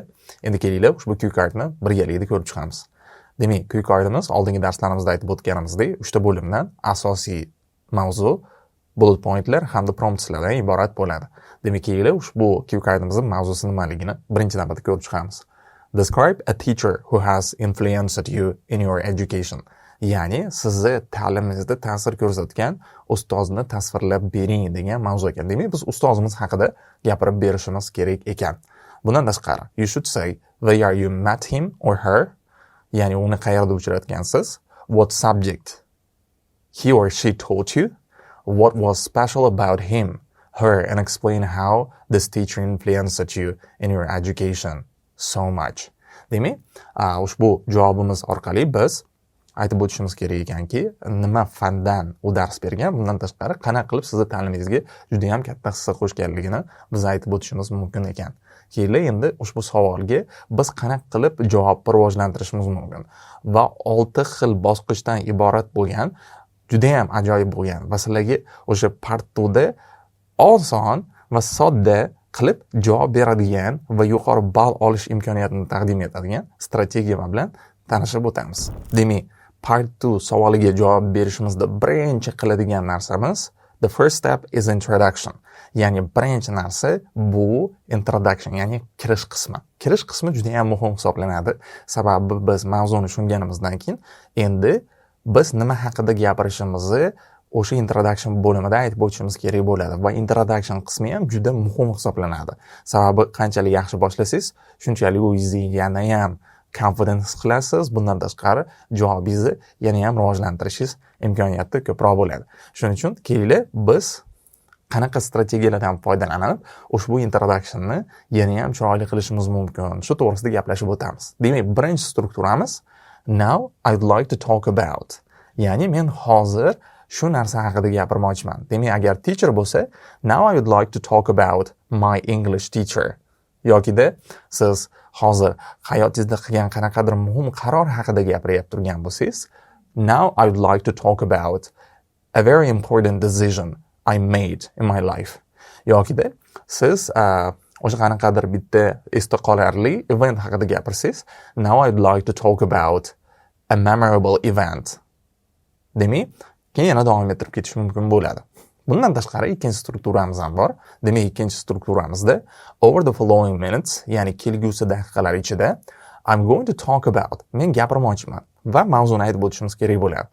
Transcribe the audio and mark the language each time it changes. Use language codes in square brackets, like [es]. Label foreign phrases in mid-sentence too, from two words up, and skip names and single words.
[uz] Endi kelinglar, ushbu [en] cue cardni [uz] birgalikda ko'rib chiqamiz. Demak, [en] cue cardimiz [uz] oldingi darslarimizda aytib o'tganimizdek 3 bo'limdan asosiy mavzu, [en] bullet pointlar [uz] hamda promptslardan iborat bo'ladi. Demak, kelinglar, ushbu [en] cue cardimizning [uz] mavzusi nimaligini birinchi navbatda ko'rib chiqamiz. [en] Describe a teacher who has influenced you in your education. [uz] Ya'ni sizni ta'limingizda ta'sir ko'rsatgan ustozni tasvirlab bering degan mavzu ekan. Demak, biz ustozimiz haqida gapirib berishimiz kerak ekan. Bundan tashqari, [en] you should say where you met him or her, [uz] ya'ni uni qayerda uchratgansiz, [en] what subject he or she taught you, what was special about him, her, and explain how this teacher influenced you in your education so much. [uz] Demak, ushbu javobimiz orqali biz aytib o'tishimiz kerak ekanki, nima fandan u dars bergan, bundan tashqari qanaqa qilib sizni ta'limingizga juda ham katta hissa qo'shganligini biz aytib o'tishimiz mumkin ekan. Keyin endi ushbu savolga biz qanaqa qilib javobni rivojlantirishimiz mumkin va 6 xil bosqichdan iborat bo'lgan, juda ham ajoyib bo'lgan va sizlarga o'sha part 2 da oson va sodda qilib javob beradigan va yuqori ball olish imkoniyatini taqdim etadigan strategiya bilan tanishib o'tamiz. Demak, part 2 savoliga javob berishimizda birinchi qiladigan narsamiz [en] the first step is introduction. [uz] Ya'ni birinchi narsa bu introduction, ya'ni kirish qismi. Kirish qismi juda ham muhim hisoblanadi. Sababi biz mavzuni tushunganimizdan keyin endi biz nima haqida gapirishimizni o'sha introduction bo'limida aytib o'tishimiz kerak bo'ladi va introduction qismi ham juda muhim hisoblanadi. Sababi qanchalik yaxshi boshlasangiz, shunchalik o'zingizni yana ham confidence qilasiz. Bundan tashqari javobingizni yana ham rivojlantirishingiz imkoniyati ko'proq bo'ladi. Shuning uchun kelinglar, biz qanaqa strategiyalardan foydalanib ushbu introductionni yana ham chiroyli qilishimiz mumkin. Shu to'g'risida gaplashib o'tamiz. Demak, birinchi strukturamiz [en] now I'd like to talk about. [uz] Ya'ni men hozir shu narsa haqida gapirmoqchiman. Demak, agar teacher bo'lsa, [en] now I would like to talk about my English teacher. [uz] Yokida siz hozir hayotingizda qilgan qanaqadir muhim qaror haqida gapirib turgan bo'lsangiz, [en] now I would like to talk about a very important decision I made in my life. [uz] Yokida siz o'sha qanaqadir bitta esda qolarli event haqida gapirsangiz, [en] now I would like to talk about a memorable event. [uz] Demak, keyin yana davom ettirib ketish mumkin bo'ladi. Bundan tashqari ikkinchi strukturamiz ham bor. Demak, ikkinchi strukturamizda [en] over the following minutes, [uz] ya'ni kelgusi daqiqalar ichida [en] I'm going to talk about, [uz] men gapirmoqchiman va mavzuni aytib o'tishimiz kerak bo'ladi.